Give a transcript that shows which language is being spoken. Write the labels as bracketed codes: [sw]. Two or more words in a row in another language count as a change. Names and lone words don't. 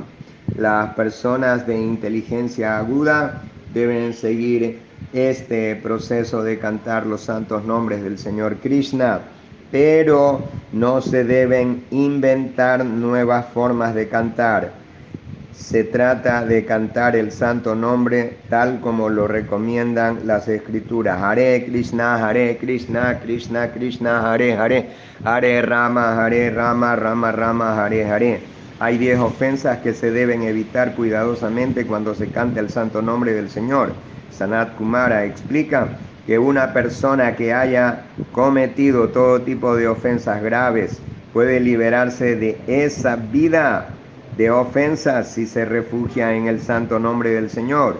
[es] Las personas de inteligencia aguda deben seguir este proceso de cantar los santos nombres del Señor Krishna, pero no se deben inventar nuevas formas de cantar. Se trata de cantar el santo nombre tal como lo recomiendan las escrituras. [sa] Hare Krishna, Krishna Krishna, Hare Hare, Hare Rama, Rama Rama, Hare Hare. [es] Hay 10 ofensas que se deben evitar cuidadosamente cuando se canta el santo nombre del Señor. Sanat Kumara explica que una persona que haya cometido todo tipo de ofensas graves puede liberarse de esa vida de ofensas si se refugia en el santo nombre del Señor.